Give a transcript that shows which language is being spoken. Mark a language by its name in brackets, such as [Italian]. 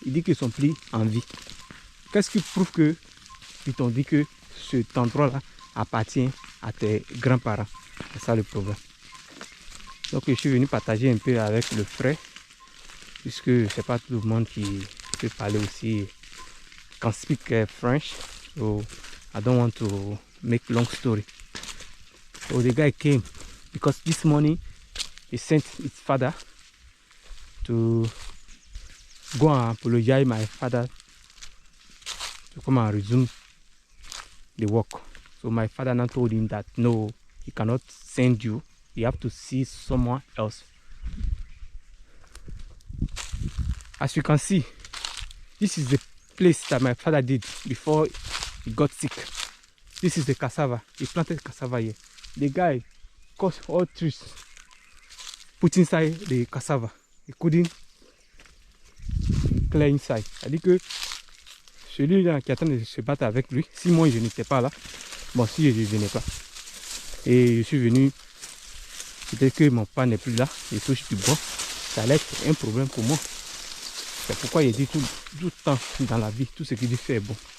[French] Il dit qu'ils sont plus en vie. Qu'est-ce qui prouve que ils t'ont dit que cet endroit-là appartient à tes grands-parents? C'est ça le problème. Donc je suis venu partager un peu avec le frère, puisque c'est pas tout le monde qui peut parler aussi, [English] can speak French. So I don't want to make long story. So the guy came because this morning he sent his father to go and apologize my father to come and resume the work. So my father now told him that no, he cannot send you. You have to see someone else. As you can see, this is the place that my father did before he got sick. This is the cassava. He planted cassava here. The guy cut all trees, put inside the cassava. He couldn't clear inside. [French] C'est-à-dire que celui-là qui attend de se battre avec lui, si moi je n'étais pas là, bon, si je ne venais pas, et je suis venu, peut-être que mon père n'est plus là, il touche du bois, ça allait être un problème pour moi. C'est pourquoi il dit tout le temps dans la vie, tout ce qu'il dit fait est bon.